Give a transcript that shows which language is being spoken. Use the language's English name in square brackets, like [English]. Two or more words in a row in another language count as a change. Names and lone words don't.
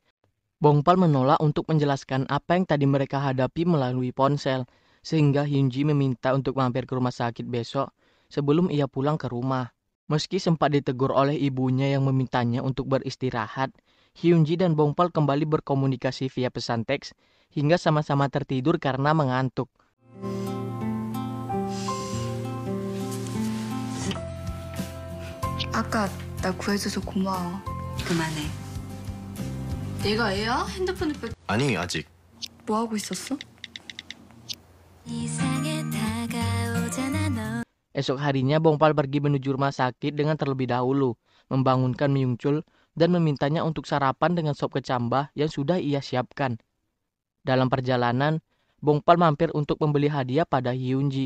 [Indonesian] Bongpal menolak untuk menjelaskan apa yang tadi mereka hadapi melalui ponsel, sehingga Hyunji meminta untuk mampir ke rumah sakit besok sebelum ia pulang ke rumah. Meski sempat ditegur oleh ibunya yang memintanya untuk beristirahat, Hyunji dan Bongpal kembali berkomunikasi via pesan teks hingga sama-sama tertidur karena mengantuk. [Korean] 아까 나 구해줘서 고마워. 그만해. 내가 애야? 핸드폰을 아니, 아직. 뭐 하고 있었어? [Indonesian] Esok harinya Bongpal pergi menuju rumah sakit dengan terlebih dahulu, membangunkan Myungchul dan memintanya untuk sarapan dengan sop kecambah yang sudah ia siapkan. Dalam perjalanan, Bongpal mampir untuk membeli hadiah pada Hyunji.